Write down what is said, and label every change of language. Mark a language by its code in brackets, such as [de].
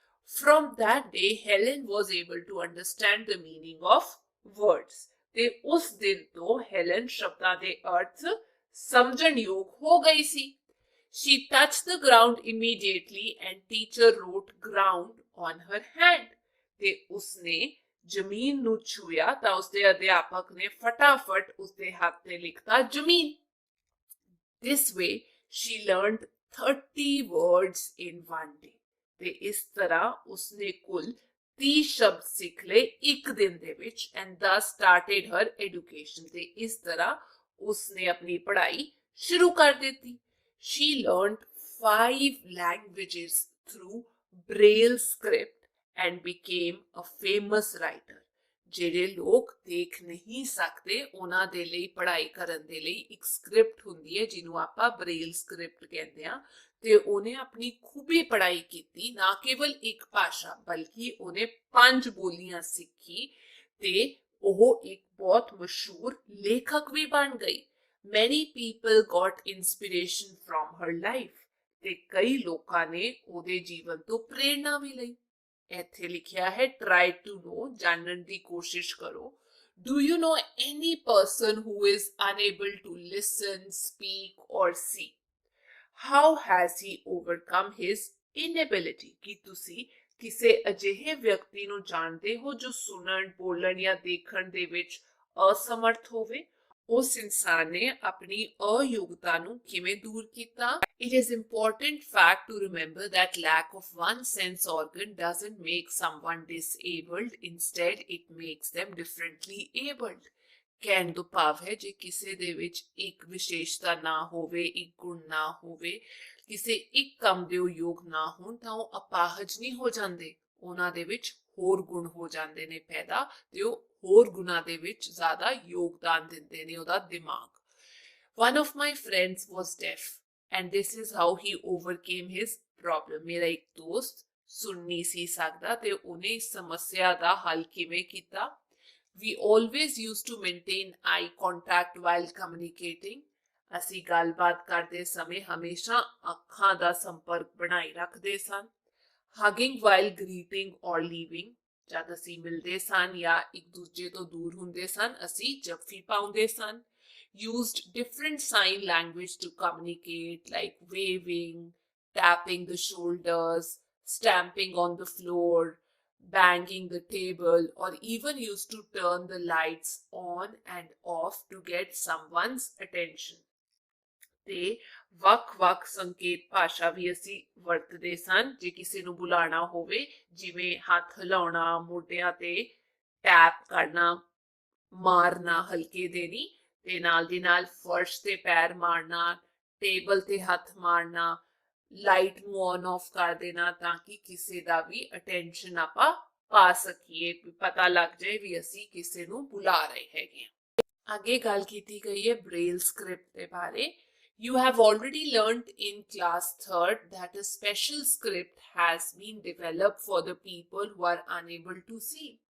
[en] From that day, Helen was able to understand the meaning of words. [pa] ਤੇ ਉਸ ਦਿਨ ਤੋਂ ਹੈਲਨ ਸ਼ਬਦਾਂ ਦੇ ਅਰਥ ਸਮਝਣ ਯੋਗ ਹੋ ਗਈ ਸੀ। [en] She touched the ground immediately and teacher wrote ground on her hand. [pa] ਤੇ ਉਸਨੇ ਜ਼ਮੀਨ ਨੂੰ ਛੂਇਆ ਤਾਂ ਉਸਦੇ ਅਧਿਆਪਕ ਨੇ ਫਟਾਫਟ ਉਸਦੇ ਹੱਥ ਤੇ ਲਿਖਤਾ ਜ਼ਮੀਨ। [en] This way she learned 30 words in one day. [pa] ਤੇ ਇਸ ਤਰ੍ਹਾਂ ਉਸਨੇ ਕੁੱਲ 30 ਸ਼ਬਦ ਸਿੱਖ ਲਏ ਇੱਕ ਦਿਨ ਦੇ ਵਿੱਚ [en] and thus started her education. [pa] ਤੇ ਇਸ ਤਰ੍ਹਾਂ ਉਸਨੇ ਆਪਣੀ ਪੜ੍ਹਾਈ ਸ਼ੁਰੂ ਕਰ ਦਿੱਤੀ। [en] She learned 5 languages through Braille script and became a famous writer. [pa] ਜਿਹੜੇ ਲੋਕ ਦੇਖ ਨਹੀਂ ਸਕਦੇ ਉਹਨਾਂ ਦੇ ਲਈ ਪੜ੍ਹਾਈ ਕਰਨ ਦੇ ਲਈ ਇੱਕ ਸਕ੍ਰਿਪਟ ਹੁੰਦੀ ਹੈ ਜਿਹਨੂੰ ਆਪਾਂ ਬ੍ਰੇਲ ਸਕ੍ਰਿਪਟ ਕਹਿੰਦੇ ਆ ਤੇ ਉਹਨੇ ਆਪਣੀ ਖੂਬੀ ਪੜ੍ਹਾਈ ਕੀਤੀ ਨਾ ਕੇਵਲ ਇੱਕ ਭਾਸ਼ਾ ਬਲਕਿ ਉਹਨੇ 5 ਬੋਲੀਆਂ ਸਿੱਖੀ ਤੇ ਉਹ ਇੱਕ ਬਹੁਤ ਮਸ਼ਹੂਰ ਲੇਖਕ ਵੀ ਬਣ ਗਈ। [en] Many people got inspiration from her life. [pa] ਤੇ ਕਈ ਲੋਕਾਂ ਨੇ ਉਹਦੇ ਜੀਵਨ ਤੋਂ ਪ੍ਰੇਰਣਾ ਵੀ ਲਈ। ਇੱਥੇ ਲਿਖਿਆ ਹੈ [en] try to know, [pa] ਜਾਣਨ ਦੀ ਕੋਸ਼ਿਸ਼ ਕਰੋ। [en] Do you know any person who is unable to listen, speak or see? How has he overcome his inability? [pa] ਕਿ ਤੁਸੀਂ ਕਿਸੇ ਅਜਿਹੇ ਵਿਅਕਤੀ ਨੂੰ ਜਾਣਦੇ ਹੋ ਜੋ ਸੁਣਨ, ਬੋਲਣ ਜਾਂ ਦੇਖਣ ਦੇ ਵਿੱਚ ਅਸਮਰਥ ਹੋਵੇ? ਉਸ ਇਨਸਾਨ ਨੇ ਆਪਣੀ ਅਯੋਗਤਾ ਨੂੰ ਕਿਵੇਂ ਦੂਰ ਕੀਤਾ? [en] It is important fact to remember that lack of one sense organ doesn't make someone disabled. Instead, it makes them differently abled. [pa] ਕਹਿਣ ਤੋਂ ਭਾਵ ਹੈ ਜੇ ਕਿਸੇ ਦੇ ਵਿੱਚ ਇੱਕ ਵਿਸ਼ੇਸ਼ਤਾ ਨਾ ਹੋਵੇ, ਇੱਕ ਗੁਣ ਨਾ ਹੋਵੇ, ਕਿਸੇ ਇੱਕ ਕੰਮ ਦੇ ਉਹ ਯੋਗ ਨਾ ਹੋਣ ਤਾਂ ਉਹ ਅਪਾਹਜ ਨਹੀਂ ਹੋ ਜਾਂਦੇ। ਉਹਨਾਂ ਦੇ ਵਿੱਚ ਹੋਰ ਗੁਣ ਹੋ ਜਾਂਦੇ ਨੇ ਪੈਦਾ ਤੇ ਉਹ ਹੋਰ ਗੁਣਾਂ ਦੇ ਵਿੱਚ ਜ਼ਿਆਦਾ ਯੋਗਦਾਨ ਦਿੰਦੇ ਨੇ ਉਹਦਾ ਦਿਮਾਗ। [en] One of my friends was deaf and this is how he overcame his problem. [pa] ਮੇਰਾ ਇੱਕ ਦੋਸਤ ਸੁਣ ਨਹੀਂ ਸੀ ਸਕਦਾ ਤੇ ਉਹਨੇ ਇਸ ਸਮੱਸਿਆ ਦਾ ਹੱਲ ਕਿਵੇਂ ਕੀਤਾ। [en] We always used to maintain eye contact while communicating. [pa] ਅਸੀਂ ਗੱਲਬਾਤ ਕਰਦੇ ਸਮੇਂ ਹਮੇਸ਼ਾ ਅੱਖਾਂ ਦਾ ਸੰਪਰਕ ਬਣਾਈ ਰੱਖਦੇ ਸਨ। [en] Hugging while greeting or leaving. [pa] ਜਦ ਅਸੀਂ ਮਿਲਦੇ ਸਨ ਜਾਂ ਇੱਕ ਦੂਜੇ ਤੋਂ ਦੂਰ ਹੁੰਦੇ ਸਨ ਅਸੀਂ ਜੱਫੀ ਪਾਉਂਦੇ ਸਨ। [en] Used different sign language to communicate, like waving, tapping the shoulders, stamping on the floor, banging the table, or even used to turn the lights on and off to get someone's attention. [pa] ਤੇ ਵੱਖ-ਵੱਖ ਸੰਕੇਤ ਭਾਸ਼ਾ ਵੀ ਅਸੀਂ ਵਰਤਦੇ ਸਨ ਜੇ ਕਿਸੇ ਨੂੰ ਬੁਲਾਉਣਾ ਹੋਵੇ, ਜਿਵੇਂ ਹੱਥ ਹਿਲਾਉਣਾ, ਮੋਢਿਆਂ ਤੇ ਟੈਪ ਕਰਨਾ, ਮਾਰਨਾ ਹਲਕੇ ਦੇ ਨਹੀਂ, ਤੇ ਨਾਲ ਦੀ ਨਾਲ ਫਰਸ਼ ਤੇ ਪੈਰ ਮਾਰਨਾ, ਟੇਬਲ ਤੇ ਹੱਥ ਮਾਰਨਾ, ਲਾਈਟ ਨੂੰ ਔਨ ਆਫ ਕਰ ਦੇਣਾ ਤਾਂ ਕਿ ਕਿਸੇ ਦਾ ਵੀ ਅਟੈਂਸ਼ਨ ਆਪਾਂ ਪਾ ਸਕੀਏ, ਪਤਾ ਲੱਗ ਜਾਏ ਵੀ ਅਸੀਂ ਕਿਸੇ ਨੂੰ ਬੁਲਾ ਰਹੇ ਹੈਗੇ ਹਾਂ। ਅੱਗੇ ਗੱਲ ਕੀਤੀ ਗਈ ਹੈ ਬ੍ਰੇਲ ਸਕ੍ਰਿਪਟ ਦੇ ਬਾਰੇ। [en] You have already learned in class 3rd that a special script has been developed for the people who are unable to see.